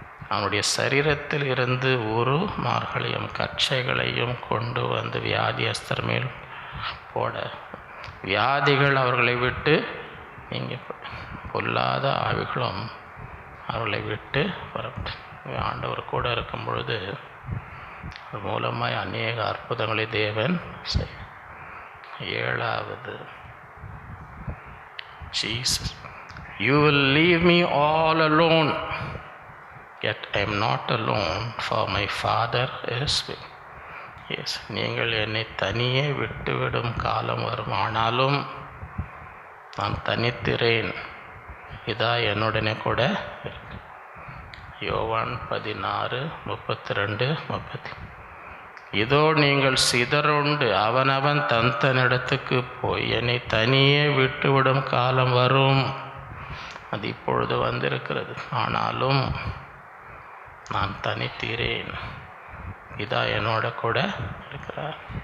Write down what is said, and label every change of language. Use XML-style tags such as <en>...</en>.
<ta>அவனுடைய சரீரத்தில் இருந்து உருமார்களையும் கச்சைகளையும் கொண்டு வந்து வியாதியஸ்தர் மேல் போட வியாதிகள் அவர்களை விட்டு நீங்க பொல்லாத ஆவிகளும் அவர்களை விட்டு புறப்பட்டு. ஆண்டவர் கூட இருக்கும் பொழுது அது மூலமாய் அநேக அற்புதங்களை தேவன் செய்ய.</ta> <en>7வது, Jesus, you will leave me all alone, yet I am not alone, for my Father is with me.</en> <ta>Yes, நீங்கள் என்னை தனியே விட்டுவிடும் காலம் வரும், ஆனாலும் நான் தனித்திறேன், இதா என்னுடனே கூட இருக்கு. யோவான் 16:32-30. இதோ நீங்கள் சிதறுண்டு அவனவன் தனிடத்துக்கு போய் என்னை தனியே விட்டுவிடும் காலம் வரும், அது இப்பொழுது வந்திருக்கிறது, ஆனாலும் நான் தனித்தீரேன், இதா என்னோட கூட இருக்கிறார்.</ta>